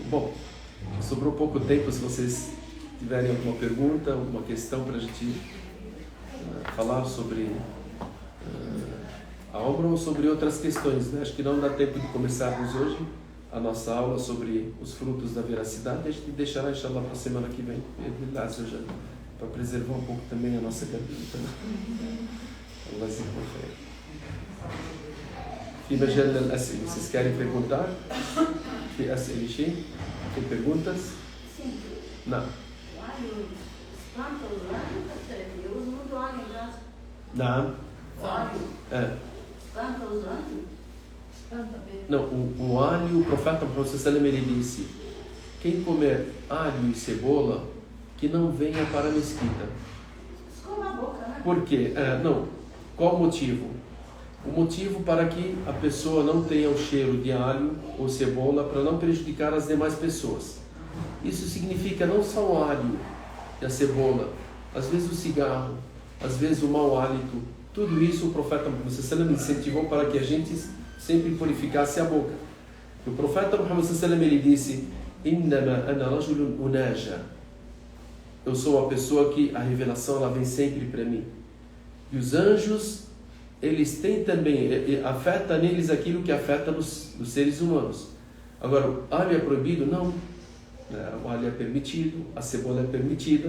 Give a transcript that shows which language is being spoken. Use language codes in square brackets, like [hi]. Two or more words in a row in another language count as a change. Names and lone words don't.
[pt] Bom, sobrou pouco tempo, se vocês tiverem alguma pergunta, alguma questão para a gente falar sobre a obra ou sobre outras questões, né? Acho que não dá tempo de começarmos hoje a nossa aula sobre os frutos da veracidade. A gente deixará, inshallah, para a semana que vem, para preservar um pouco também a nossa garganta. Allah se confere. [ar] في مجال الأسئلة. [pt] Vocês querem perguntar? [ar] في أسئلة شيء؟ [pt] Tem perguntas? Sim. Não. O alho espanta os anjos? Eu uso muito alho em casa. Não. O alho espanta os anjos? Espanta mesmo. Não, o alho, o profeta Muhammad [ar] صلى الله عليه وسلم, [pt] ele disse: quem comer alho e cebola, que não venha para a mesquita. Escova a boca, né? Por quê? Não. Qual o motivo? O motivo para que a pessoa não tenha o cheiro de alho ou cebola, para não prejudicar as demais pessoas. Isso significa não só o alho e a cebola, às vezes o cigarro, às vezes o mau hálito. Tudo isso o profeta Muhammad [ar] صلى الله عليه وسلم [pt] incentivou para que a gente sempre purificasse a boca. O profeta Muhammad [ar] صلى الله عليه وسلم, [pt] ele disse: [ar] "إنما أنا رجل أناجى." [pt] Eu sou a pessoa que a revelação ela vem sempre para mim. E os anjos, eles têm também, afeta neles aquilo que afeta nos seres humanos. Agora, o alho é proibido? Não. O alho é permitido, a cebola é permitida.